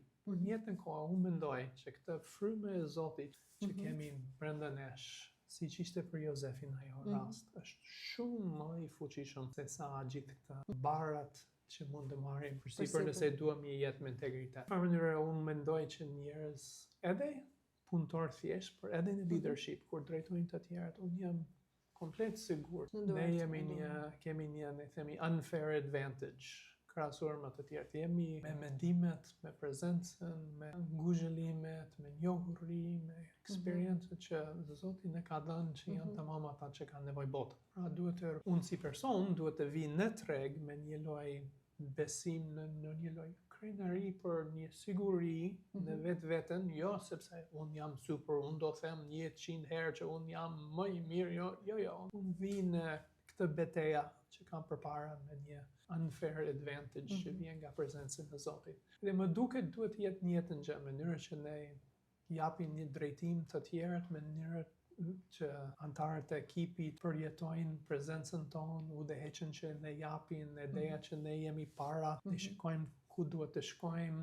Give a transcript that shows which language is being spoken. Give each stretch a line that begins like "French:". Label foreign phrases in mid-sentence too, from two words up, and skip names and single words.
Albanian: Por në jetën kohë unë mendoj që këtë frymë e Zotit që kemi brenda nesh, siç ishte për Jozefin ajo rast, është shumë më i fuqishëm se sa gjithë këta barat që mund të marrim përsipër nëse duam një jetë me integritet. Në mënyrë unë mendoj që njerëz, edhe punëtor thjesht, por edhe në leadership, kur drejtojnë të tjerët, unë jam komplet sigurt. Ne kemi një, ne themi,
English: unfair advantage
Albanian: krahasuar me të tjerët. Jemi me mendimet, me prezencën, me nguzhëllimet, me njohuri, me eksperiencët që Zoti na ka dhënë që janë tamam ata që kanë nevojë botë. Pra unë si person duhet të vi në treg me një lloj besim në një lloj krenari për një siguri në vetveten, jo sepse unë jam super, unë do them 100 herë që unë jam më i mirë, jo. Unë vi në këtë betejë që kam përpara me një
English: unfair advantage
Albanian: që vjen nga prezenca e Zotit. Dhe më duket duhet të jetë një jetë në mënyrë që ne japim një drejtim të tjerët, në mënyrë që antarët e ekipit përjetojnë prezencën tonë, udhëheqjen që ne japim, ideja që ne jemi para, ne shikojmë ku duhet të shkojmë.